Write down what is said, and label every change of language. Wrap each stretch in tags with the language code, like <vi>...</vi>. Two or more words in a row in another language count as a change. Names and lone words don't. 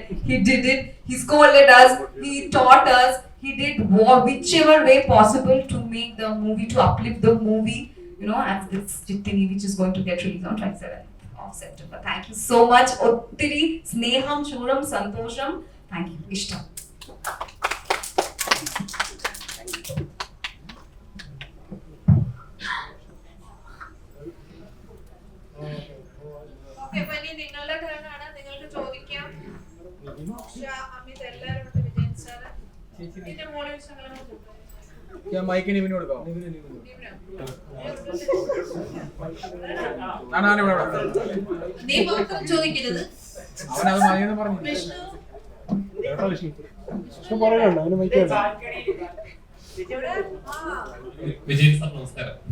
<en>He did it. He scolded us. He taught us. He did whichever way possible to make the movie, to uplift the movie. As this Chitni, which is going to get released on 27th of September. Thank you so much.</en> <ml>ഒത്തിരി സ്നേഹം ശുരം സന്തോഷം.</ml> <en>Thank you.</en> <ml>Ishtam. Okay, Pani, നിങ്ങളുടെ turn ആണ്. നിങ്ങൾക്ക് ചോദിക്കാം. അമിത് എല്ലാവരും ഉണ്ട്. വിജയൻ sir. ഇതിന്റെ മോളിൽ ശകലം കൂട്ടുക.</ml> <hi>क्या माइक नहीं</hi> <ml>बिनो കൊടുക്കാം നീ മാത്രം ചോദിക്കരുത്. അവനത് മതിയെന്ന് പറഞ്ഞു വിഷ്ണു പറയണ്ട അവന് മൈക്ക് വിജയൻ സാർ നമസ്കാരം.</ml>